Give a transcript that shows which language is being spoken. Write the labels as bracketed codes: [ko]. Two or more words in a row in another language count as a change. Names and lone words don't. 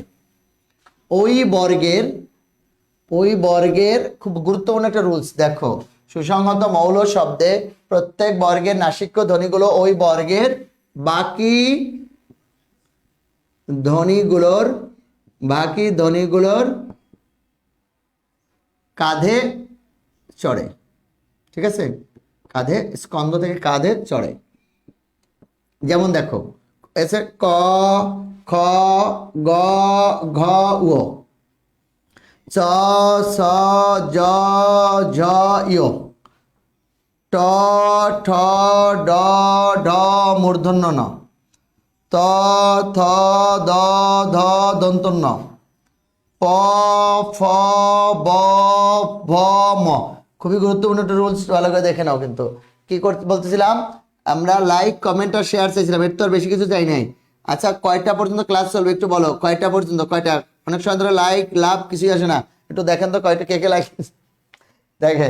[bn] ওই বর্গের, ওই বর্গের খুব গুরুত্বপূর্ণ একটা রুলস দেখো, সুসংহত মৌল শব্দে প্রত্যেক বর্গের নাসিক্য ধ্বনিগুলো ওই বর্গের বাকি ধ্বনিগুলোর, বাকি ধ্বনিগুলোর কাঁধে চড়ে, ঠিক আছে, কাঁধে, স্কন্ধ থেকে কাঁধে চড়ে। যেমন দেখো এসে ক, খ, গ, ঘ, উ, চ, ছ, জ, ঝ, ইয়, ট, ঠ, ড, ঢ, মূর্ধন্য ন, ত থ দ ধ দন্তন্য প ফ ব ভ ম। খুবই গুরুত্বপূর্ণ একটা রুলস, ভালো করে দেখে নাও। কিন্তু কি করতে বলতেছিলাম আমরা, [en] like comment [bn] আর শেয়ার চাইছিলাম, এর তো আর বেশি কিছু চাই নাই। আচ্ছা কয়টা পর্যন্ত ক্লাস চলবে একটু বলো, কয়টা পর্যন্ত, কয়টা? অনেক সময় ধরে [en] like love [bn] কিছুই আসে না, একটু দেখেন তো কয়টা, কে কে লাইক দেখে।